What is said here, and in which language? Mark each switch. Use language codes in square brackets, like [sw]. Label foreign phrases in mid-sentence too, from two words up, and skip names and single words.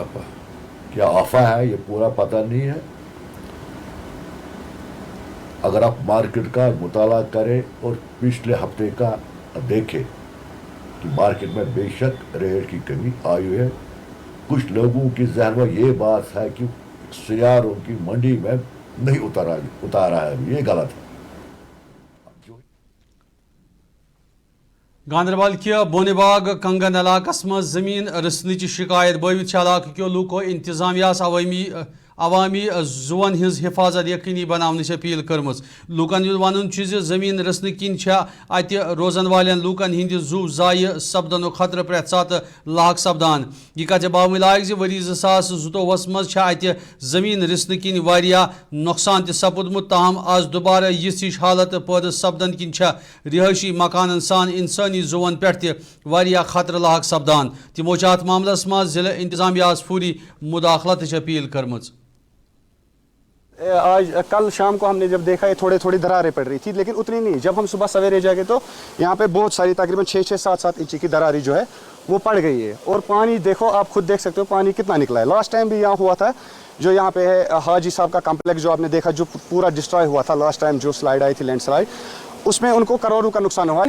[ur] کیا افواہ ہے یہ پورا پتہ نہیں ہے. اگر آپ مارکیٹ کا مطالعہ کریں اور پچھلے ہفتے کا دیکھیں کہ مارکیٹ میں بے شک ریٹ کی کمی آئی ہے. کچھ لوگوں کی ذہن میں یہ بات ہے کہ سیاروں کی منڈی میں نہیں اتارا ہے, یہ غلط ہے. [ks] گاندربل کے بونہ باغ کنگن علاقہ مز زمین رسنچ شکایت بٲوِتھ علاقہ کیو لوکو انتظامیہ عوامی زون ہز حفاظت یقینی بناونٕچ اپیل کٔرمٕژ. لوکن ہُنٛد ونُن چھُ زِ زمین رسنہٕ کِنۍ چھےٚ اتہِ روزن والٮ۪ن لوٗکن ہٕنٛدِ زُو ضایہِ سپدنُک خطرٕ پرٛٮ۪تھ ساتہٕ لاحق سپدان. یہِ کتھ باوٕنۍ لایق زِ ؤری 2022 منٛز چھےٚ اتہِ زمین رسنہٕ کِنۍ واریاہ نۄقصان تہِ سپُدمُت, تاہم آز دُبارٕ یِژھ ہِش حالت پٲدٕ سپدن کِنۍ چھےٚ رِہٲیشی مکانن سان انسٲنی زُوَن پٮ۪ٹھ تہِ واریاہ خطرٕ لاحق سپدان. تِمو چھےٚ اتھ معاملس منٛز ضلع انتظامیہس فوری مداخلتٕچ اپیل کٔرمٕژ. [ur] آج کل شام کو ہم نے جب دیکھا یہ تھوڑی دراریں پڑ رہی تھی, لیکن اتنی نہیں. جب ہم صبح سویرے جا کے تو یہاں پہ بہت ساری تقریباً 6-7 انچ کی دراری جو ہے وہ پڑ گئی ہے. اور پانی دیکھو, آپ خود دیکھ سکتے ہو پانی کتنا نکلا ہے. [en] last time [ur] بھی یہاں ہوا تھا جو یہاں پہ ہے حاجی صاحب کا کمپلیکس جو آپ نے دیکھا جو پورا ڈسٹرائے ہوا تھا [en] last time, [ur] جو سلائڈ آئی تھی [en] land slide, [ur] اس میں ان کو کروڑوں کا نقصان ہوا.